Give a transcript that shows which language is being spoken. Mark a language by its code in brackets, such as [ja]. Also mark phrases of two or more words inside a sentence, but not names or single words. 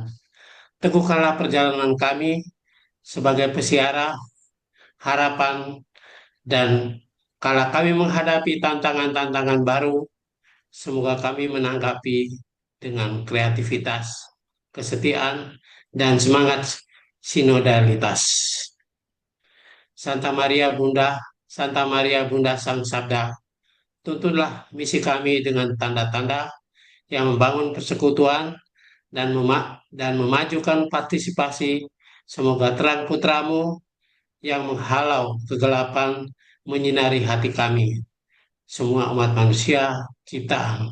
[id] Teguhkanlah perjalanan kami sebagai pesiara harapan, dan kala kami menghadapi tantangan-tantangan baru, semoga kami menanggapi dengan kreativitas, kesetiaan, dan semangat sinodalitas. Santa Maria Bunda Sang Sabda, tuntunlah misi kami dengan tanda-tanda yang membangun persekutuan dan memajukan partisipasi. Semoga terang putramu yang menghalau kegelapan menyinari hati kami, semua umat manusia ciptaan.